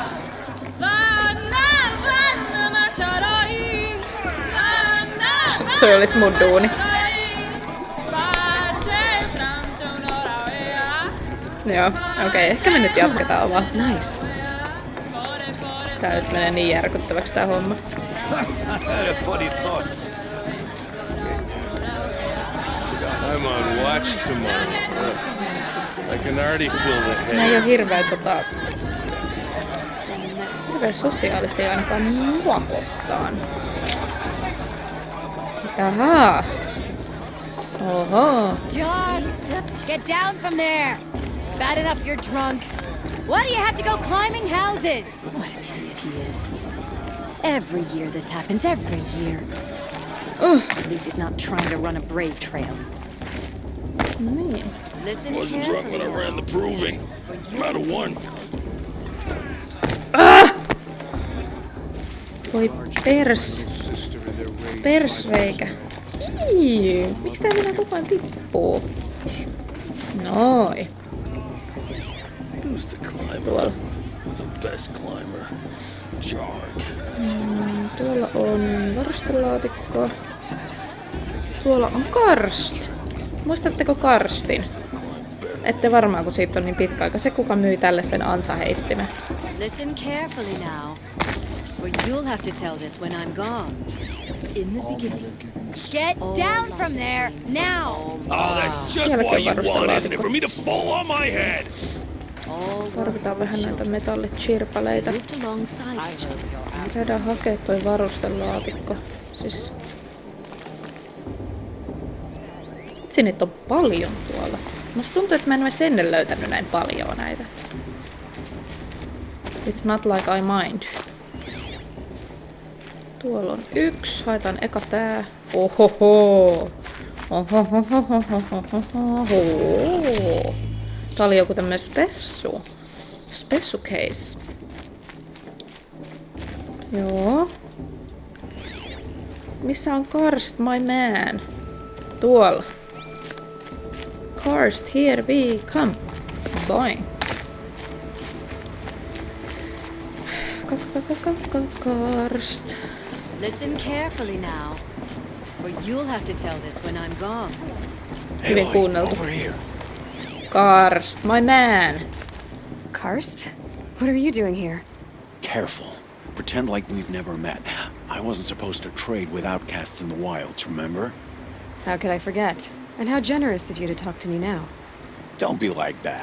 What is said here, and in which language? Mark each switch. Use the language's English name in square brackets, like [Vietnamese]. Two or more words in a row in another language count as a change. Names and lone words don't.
[Finnish] Se olisi mun duuni. Joo, okei, ehkä me nyt jatketaan vaan. Nice. Tää nyt menee niin järkyttäväksi tää homma. [English] I'm on watch tomorrow. I can already feel the [Finnish] Nää ei [English] hair. [Finnish] oo hirveän sosiaalisia ainakaan mua kohtaan. Ahaa. Oho. [English] John, get down from there. Bad enough you're drunk. Why do you have to go climbing houses? What an idiot he is. Every year this happens, every year. At least he's not trying to run a brave trail. [Finnish] Niin. [English] Listen Wasn't drunk when I ran the proving. I'm out of 1. [Finnish] Voi persreikä. Ii, miksi tää mennään koko ajan tippuu? Noin. [English] Who's the climber? [Finnish] Tuolla. [English] Who's the best climber? Jarg. [Finnish] Tuolla on varustelaatikko. Tuolla on karst. Muistatteko karstin? Ette varmaan, kun siitä on niin pitkä aika. Se, kuka myi tälle sen ansaheittimen. [English] Listen carefully now, for you'll have to tell this when I'm gone. In the beginning. Get down from there, now! Oh, that's just [Finnish] Sielläkin [English] why [Finnish] on [English] you want, isn't it? [Finnish] varustelaatikko. [English] For me to fall on my head. [Finnish] Tarvitaan vähän näitä metallichirpaleita. [English] Lived alongside each other. [Finnish] Käydään hakee toi varustelaatikko. Siis... Itse niitä on paljon tuolla. Musta tuntuu, että mä en olisi ennen löytänyt näin paljon näitä. [English] It's not like I mind. [Finnish] Tuolla on yksi. Haetaan eka tää. Ohoho! Ohohohohohohoho! Tää oli joku tämmönen spessu. Spessu case. Joo. Missä on Karst, [English] my man? [Finnish] Tuolla. Karst, [English] here we come. [Finnish] Boing. Karst. [English] Listen carefully now, for you'll have to tell this when I'm gone. [Finnish] Hyvin kuunneltu. Karst, [English] my man. Karst? What are you doing here? Careful. Pretend like we've never met. I wasn't supposed to trade with outcasts in the wilds, remember? How could I forget? And how generous of you to talk to me now. Don't be like that.